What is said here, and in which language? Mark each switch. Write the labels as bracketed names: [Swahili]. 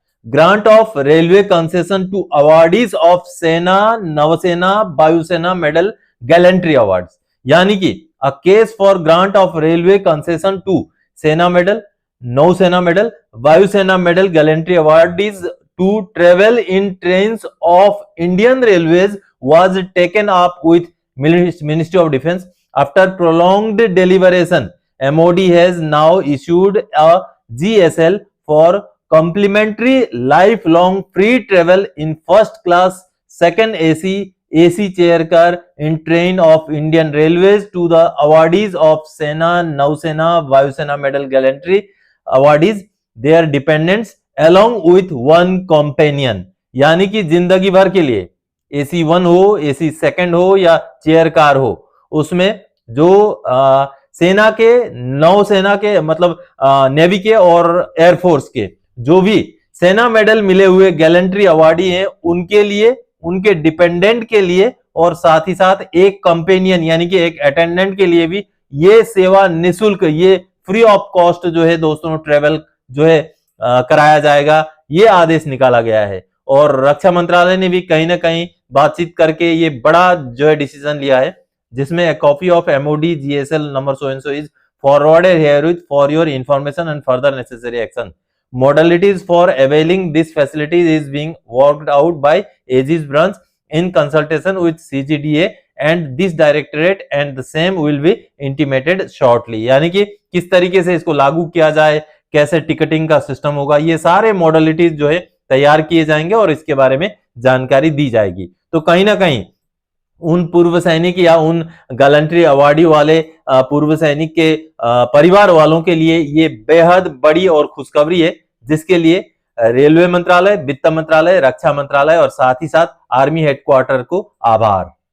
[English] grant of railway concession to awardees of Sena, Navsena, Vayusena medal gallantry awards, [Hindi] यानी कि [English] A case for grant of railway concession to Sena medal, Nausena medal, Vayusena medal gallantry awardees to travel in trains of Indian railways was taken up with Ministry of Defense. After prolonged deliberation, MOD has now issued a GSL for complimentary lifelong free travel in first class, second AC chair car in train of Indian Railways to the awardees of Sena, Nausena, Vayusena Medal Gallantry awardees, their dependents along with one companion. [Hindi] यानी कि जिंदगी भर के लिए AC 1 हो, AC 2 हो या chair car हो, उसमें जो सेना के, नौसेना के, मतलब नेवी के और एयरफोर्स के जो भी सेना मेडल मिले हुए गैलेंट्री अवार्डी हैं, उनके लिए, उनके डिपेंडेंट के लिए और साथ ही साथ एक कंपेनियन यानी कि एक अटेंडेंट के लिए भी ये सेवा निःशुल्क, ये फ्री ऑफ कॉस्ट जो है दोस्तों ट्रेवल जो है कराया जाएगा, ये आदेश निकाला गया है। और रक्षा मंत्रालय ने भी कहीं ना कहीं बातचीत करके ये बड़ा जो है डिसीजन लिया है, जिसमें [English] a copy of MOD GSL number so and so is forwarded herewith for your information and further necessary action. Modalities for availing this facility is being worked out by Aegis branch in consultation with CGDA and this directorate and the same will be intimated shortly. [Hindi] यानी कि किस तरीके से इसको लागू किया जाए, कैसे टिकटिंग का सिस्टम होगा, ये सारे मॉडलिटीज जो है तैयार किए जाएंगे और इसके बारे में जानकारी दी जाएगी। तो कहीं ना कहीं उन पूर्व सैनिक या उन गैलेंट्री अवार्डी वाले पूर्व सैनिक के परिवार वालों के लिए ये बेहद बड़ी और खुशखबरी है, जिसके लिए रेलवे मंत्रालय, वित्त मंत्रालय, रक्षा मंत्रालय और साथ ही साथ आर्मी हेडक्वार्टर को आभार।